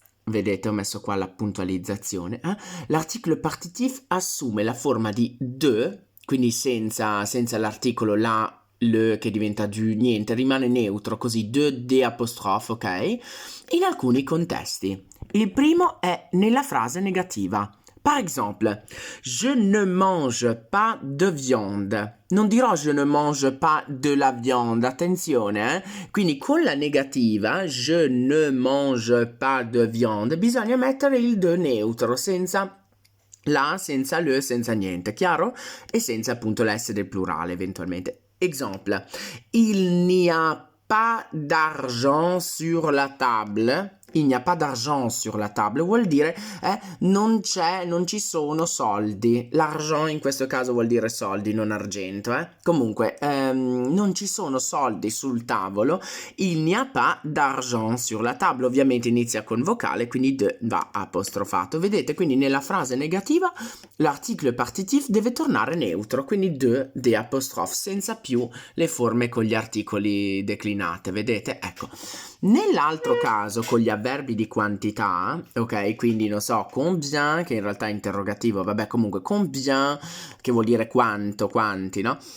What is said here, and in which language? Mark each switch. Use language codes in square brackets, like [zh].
[it] Vedete, ho messo qua la puntualizzazione. L'article partitif assume la forma di de, quindi senza l'articolo la, le che diventa du, niente, rimane neutro, così de apostrofe, ok? In alcuni contesti. Il primo è nella frase negativa. [fr] Par exemple, je ne mange pas de viande. [it] Non dirò [fr] je ne mange pas de la viande, [it] attenzione, Quindi con la negativa, [fr] je ne mange pas de viande, [it] bisogna mettere il de neutro, senza la, senza le, senza niente, chiaro? E senza appunto l'esse del plurale eventualmente. [fr] Exemple, il n'y a pas d'argent sur la table. Il n'y a pas d'argent sur la table [it] vuol dire non ci sono soldi. L'argent in questo caso vuol dire soldi, non argento, Comunque, non ci sono soldi sul tavolo. [fr] Il n'y a pas d'argent sur la table. [it] Ovviamente inizia con vocale, quindi de va apostrofato. Vedete, quindi nella frase negativa l'article partitif deve tornare neutro, quindi de apostrofe, senza più le forme con gli articoli declinate. Vedete? Ecco. Nell'altro caso, con gli avverbi di quantità, ok, quindi non so, combien, che in realtà è interrogativo, vabbè, comunque combien, che vuol dire quanto, quanti, no?